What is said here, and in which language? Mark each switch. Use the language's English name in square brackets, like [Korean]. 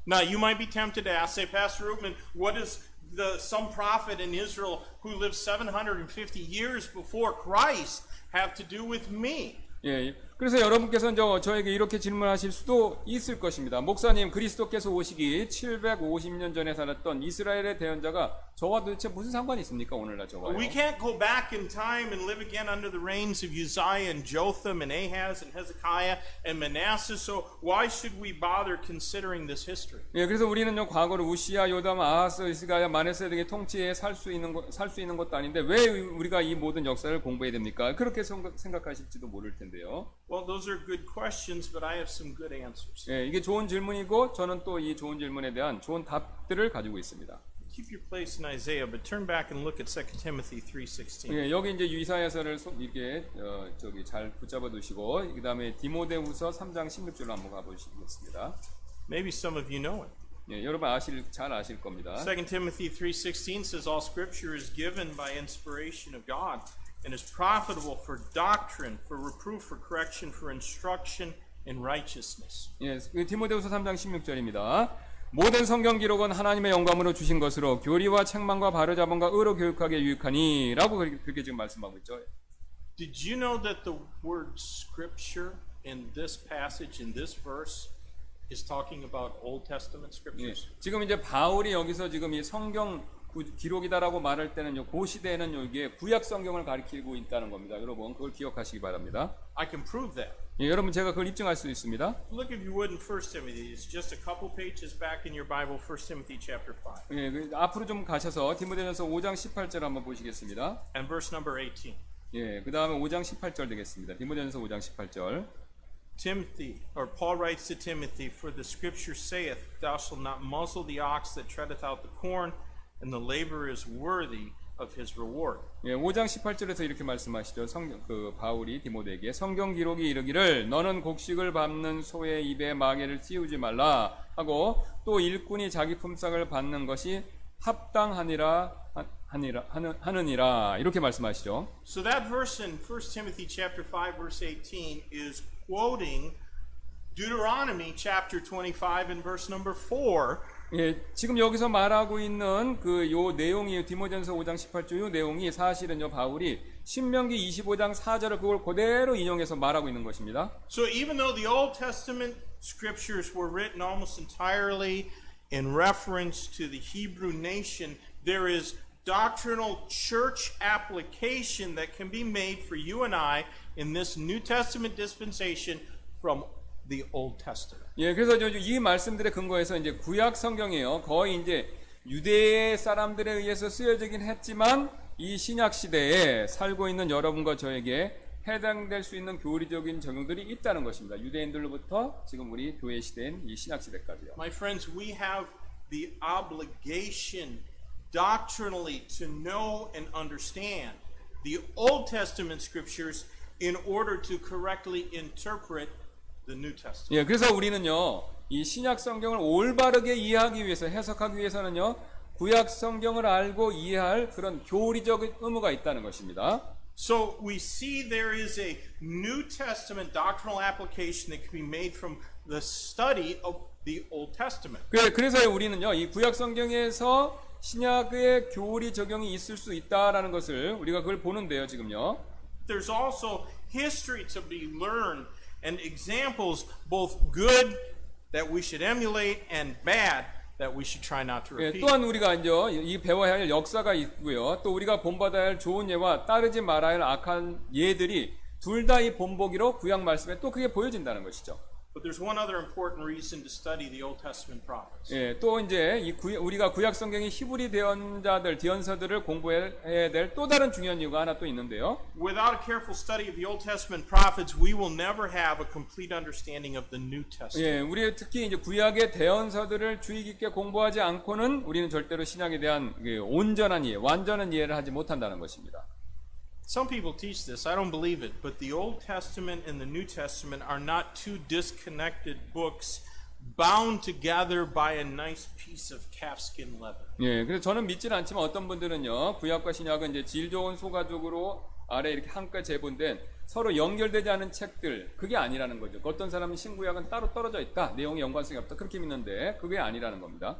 [English] Now you might be tempted to ask, say, Pastor Rubin, what is some prophet in Israel who lived 750 years before Christ have to do with me? [Korean] 예, 그래서 여러분께서 이제 저에게 이렇게 질문하실 수도 있을 것입니다. 목사님, 그리스도께서 오시기 750년 전에 살았던 이스라엘의 대언자가 저와 도대체 무슨 상관이 있습니까? 오늘날 저와요. [English] We can't go back in time and live again under the reigns of Uzziah and Jotham and Ahaz and Hezekiah and Manasseh. So why should we bother considering this history? [Korean] 예, 그래서 우리는요 과거를 우시야, 요담, 아하스, 히스기야, 마네세 등의 통치에 살 수 있는 것도 아닌데 왜 우리가 이 모든 역사를 공부해야 됩니까? 그렇게 생각하실지도 모를 텐데요. [English] Well, those are good questions, but I have some good answers. [Korean] 예, 이게 좋은 질문이고 저는 또 이 좋은 질문에 대한 좋은 답들을 가지고 있습니다. [English] Keep your place in Isaiah, but turn back and look at 2 Timothy 3:16. [Korean] 예, 여기 이제 이사야서를 이렇게 잘 붙잡아 두시고 그다음에 디모데후서 3장 16절로 한번 가보시겠습니다. [English] Maybe some of you know it. [Korean] 예, 여러분 잘 아실 겁니다. [English] 2 Timothy 3:16 says all scripture is given by inspiration of God and is profitable for doctrine, for reproof, for correction, for instruction in righteousness. [Korean] 예, 디모데후서 3장 16절입니다. 모든 성경 기록은 하나님의 영감으로 주신 것으로 교리와 책망과 바로잡음과 의로 교육하기에 유익하니라고 그렇게 지금 말씀하고 있죠. [English] Did you know that the word scripture in this passage, in this verse, is talking about Old Testament [Korean] 예, [English] scriptures? [Korean] 지금 이제 바울이 여기서 지금 이 성경 기록이다라고 말할 때는요, 그 시대에는 이게 구약 성경을 가리키고 있다는 겁니다. 여러분 그걸 기억하시기 바랍니다. [English] I can prove that. [Korean] 예, 여러분 제가 그걸 입증할 수 있습니다. [English] Look if you would in 1 Timothy. It's just a couple pages back in your Bible, 1 Timothy chapter 5. [Korean] 예, 앞으로 좀 가셔서 디모데전서 5장 18절 한번 보시겠습니다. [English] And verse number 18. [Korean] 예, 그 다음에 5장 18절 되겠습니다. 디모데전서 5장 18절. [English] Timothy, or Paul writes to Timothy, for the scripture saith, thou shalt not muzzle the ox that treadeth out the corn, and the laborer is worthy of his reward. [Korean] 예, 5장 18절에서 이렇게 말씀하시죠. 바울이 디모데에게 성경 기록이 이르기를 너는 곡식을 밟는 소의 입에 마개를 씌우지 말라 하고 또 일꾼이 자기 품삯을 받는 것이 합당하니라 하느니라 이렇게 말씀하시죠. [English] So that verse in 1 Timothy chapter 5 verse 18 is quoting Deuteronomy chapter 25 and verse number 4. [Korean] 예, 지금 여기서 말하고 있는 요 내용이 디모데전서 5장 18절 요 내용이 사실은요 바울이 신명기 25장 4절을 그걸 그대로 인용해서 말하고 있는 것입니다. [English] So even though the Old Testament scriptures were written almost entirely in reference to the Hebrew nation, there is doctrinal church application that can be made for you and I in this New Testament dispensation from the Old Testament. [Korean] 예, 그래서 이 말씀들의 근거에서 이제 구약 성경이에요. 거의 이제 유대 사람들에 의해서 쓰여지긴 했지만 이 신약 시대에 살고 있는 여러분과 저에게 해당될 수 있는 교리적인 적용들이 있다는 것입니다. 유대인들로부터 지금 우리 교회 시대인 이 신약 시대까지요. [English] My friends, we have the obligation doctrinally to know and understand the Old Testament scriptures in order to correctly interpret the New Testament. [Korean] 예, 그래서 우리는요, 이 신약 성경을 올바르게 이해하기 위해서, 해석하기 위해서는요, 구약 성경을 알고 이해할 그런 교리적 의무가 있다는 것입니다. [English] So we see there is a New Testament doctrinal application that can be made from the study of the Old Testament. [Korean] 그래서 우리는요, 이 구약 성경에서 신약의 교리 적용이 있을 수 있다라는 것을 우리가 그걸 보는데요, 지금요. [English] There's also history to be learned and examples both good that we should emulate and bad that we should try not to [Korean] 예, [English] repeat. [Korean] 또한 우리가 이제 이 배워야 할 역사가 있고요. 또 우리가 본받아야 할 좋은 예와 따르지 말아야 할 악한 예들이 둘 다 이 본보기로 구약 말씀에 또 그게 보여진다는 것이죠. [English] But there's one other important reason to study the Old Testament prophets. [Korean] 예, 또 이제 우리가 구약 성경의 히브리 대언서들을 공부해야 될 또 다른 중요한 이유가 하나 또 있는데요. [English] Without a careful study of the Old Testament prophets, we will never have a complete understanding of the New Testament. [Korean] 예, 우리 특히 이제 구약의 대언서들을 주의 깊게 공부하지 않고는 우리는 절대로 신약에 대한 온전한 이해, 완전한 이해를 하지 못한다는 것입니다. [English] Some people teach this. I don't believe it. But the Old Testament and the New Testament are not two disconnected books bound together by a nice piece of calfskin leather. [Korean] 예, 그래서 저는 믿지는 않지만 어떤 분들은요, 구약과 신약은 이제 질 좋은 소가죽으로 아래 이렇게 함께 재본된 서로 연결되지 않은 책들, 그게 아니라는 거죠. 어떤 사람은 신구약은 따로 떨어져 있다, 내용이 연관성이 없다, 그렇게 믿는데 그게 아니라는 겁니다.